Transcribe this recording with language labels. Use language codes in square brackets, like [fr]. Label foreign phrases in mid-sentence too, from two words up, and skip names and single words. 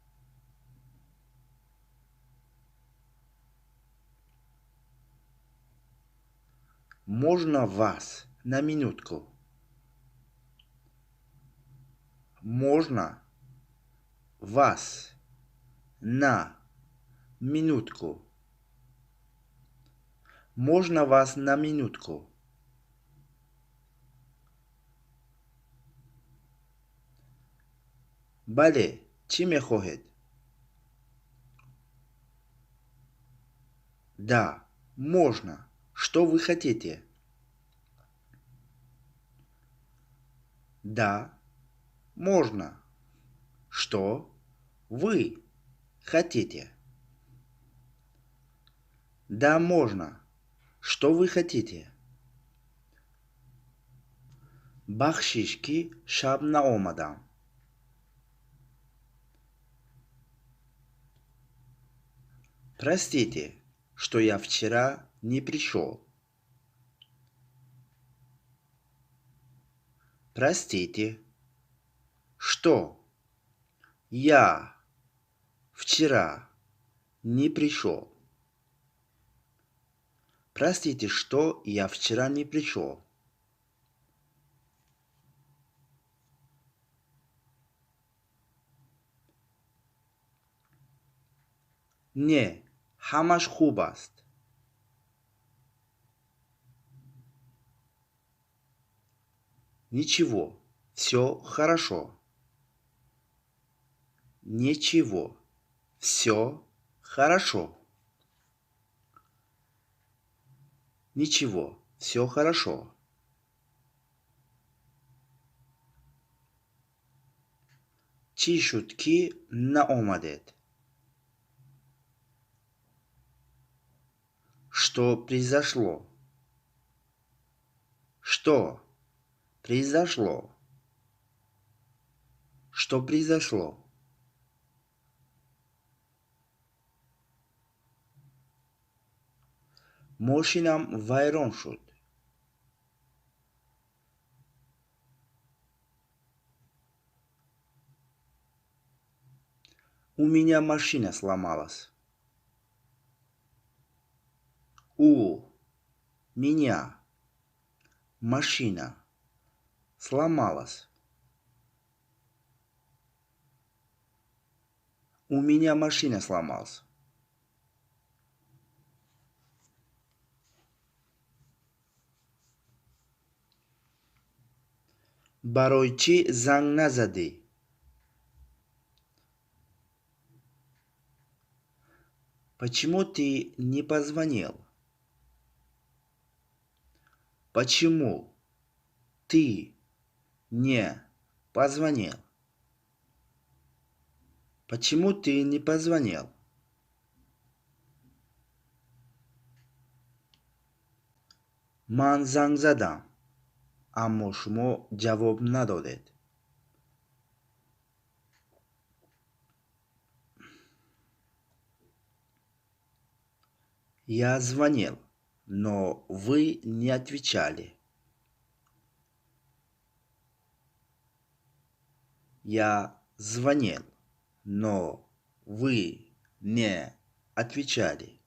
[ru] Можно вас на минутку? Можно вас на минутку? Можно вас на минутку? [tg] бале, чӣ мехоҳед? [ru] Да, можно. Что вы хотите? Да, можно. Что вы хотите? Да, можно. Что вы хотите? [tg] бахшиш ки шаб наомадам. [ru] Простите, что я вчера не пришел. Простите, что я вчера не пришел. Простите, что я вчера не пришел. [tg] Не, ҳамаш хуб аст. [ru] Ничего, все хорошо. Ничего, все хорошо. Ничего, все хорошо. [tg] Чӣ шуд ки наомадед? [ru] Что произошло? Что произошло? Что произошло? [tg] мошинам вайрон шуд. [ru] У меня машина сломалась. У меня машина сломалась. У меня машина сломалась. [tg] барои чӣ занг назадӣ? [ru] Почему ты не позвонил? Почему ты не позвонил? Почему ты не позвонил? [tg] ман занг задам, аммо шумо ҷавоб надодед. [ru] Я звонил, но вы не отвечали. Я звонил, но вы не отвечали.